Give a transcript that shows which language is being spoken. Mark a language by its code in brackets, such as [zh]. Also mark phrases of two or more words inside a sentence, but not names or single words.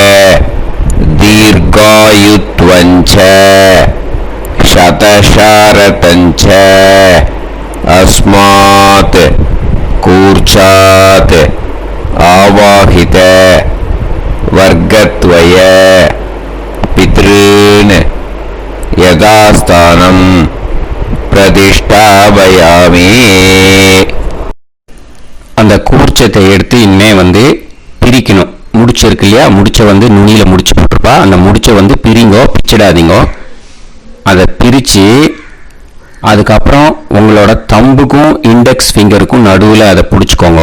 [sa] दीर्घायुत्वञ्च शतशारतञ्च अस्मात् कूर्चात् आवाहित वर्गद्वय पितॄन् यथास्थानं प्रतिष्ठापयामि. [ta] அந்த கூர்ச்சத்தை எடுத்து இனிமே பிரிக்கணும். முடிச்சிருக்கு இல்லையா? முடிச்ச நுனியில் முடிச்சு போட்டிருப்பா. அந்த முடிச்ச பிரிங்கோ, பிச்சிடாதீங்கோ. அதை பிரித்து அதுக்கப்புறம் உங்களோட தம்புக்கும் [en] index finger [ta] நடுவில் அதை பிடிச்சிக்கோங்க.